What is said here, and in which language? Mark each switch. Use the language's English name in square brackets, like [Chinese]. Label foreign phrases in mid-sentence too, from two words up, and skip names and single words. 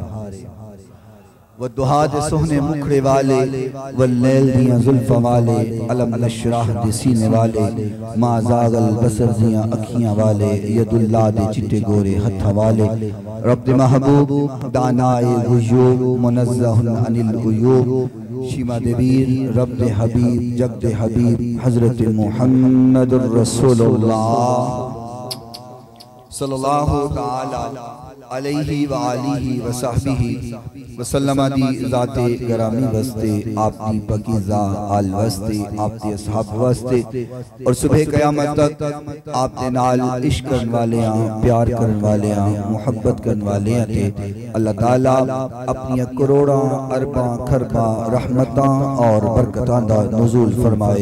[Punjabi] وو دُہا دے سوہنے مکھڑے والے واللیل دیاں زلفاں والے الم نشرح دے سینے والے ما زاغ البصر دیاں اکھیاں والے یداللہ دے چٹے گورے ہتھاں والے رب محبوب دانائے غیوب [Arabic] منزه عن الغيوب [Punjabi] شیما دیویر رب حبیب جگ حبیب حضرت [Arabic] محمد رسول الله صلى الله تعالى عليه وآله وصحبه وسلم [Punjabi] دی ذاتِ گرامی واسطے آپ کی پاکیزہ آل واسطے آپ کے اصحاب واسطے اور صبح قیامت تک آپ کے نال عشق کرنے والے پیار کرنے والے محبت کرنے والے تھے اللہ تعالیٰ اپنی کروڑا اربا کھربا رحمتاں اور برکتاں دا نزول فرمائے.